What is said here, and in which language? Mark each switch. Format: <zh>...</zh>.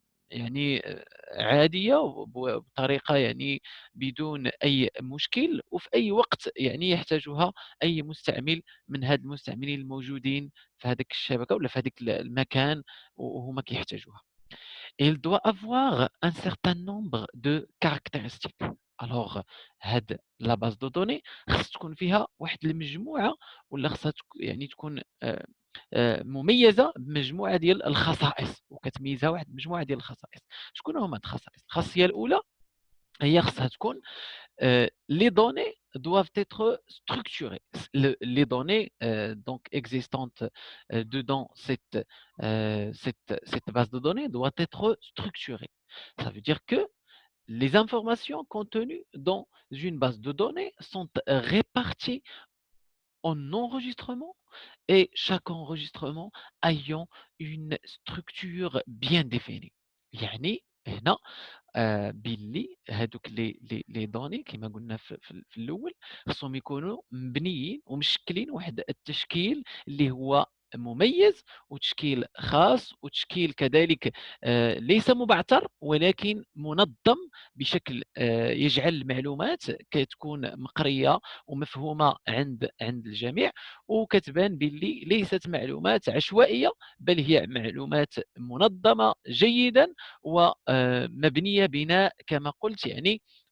<ar>يعني عادية وبطريقة يعني بدون أي مشكل وفي أي وقت يعني يحتاجها أي مستعمل من هاد المستعملين الموجودين في هذيك الشبكة ولا في هذيك المكان وهما كيحتاجوها.</ar> <fr>Il doit avoir un certain nombre de caractéristiques.</fr> <ar>Alors, هاد لا باز دو دوني خص تكون فيها واحد المجموعة ولا خصها يعني تكون مميزة بمجموعة ديال الخصائص وكتميزها واحد المجموعة ديال الخصائص. شكون هما هاد الخصائص؟ الخاصية الأولى هي خصها تكون</ar> <fr>les données doivent être structurées. Les données donc existantes dedans cette base de données doit être structurée. Ça veut dire que les informations contenues dans une base de données sont réparties en enregistrements et chaque enregistrement ayant une structure bien définie.</fr> <ar>يعني هنا باللي هادوك لي دوني كيما قلنا في الأول خصهم يكونوا مبنيين ومشكلين واحد التشكيل اللي هو مميز وتشكيل خاص وتشكيل كذلك ليس مبعثر ولكن منظم بشكل يجعل المعلومات كتكون مقرية ومفهومة عند الجميع وكتبان باللي ليست معلومات عشوائية بل هي معلومات منظمة جيدا ومبنية بناء كما قلت يعني</ar>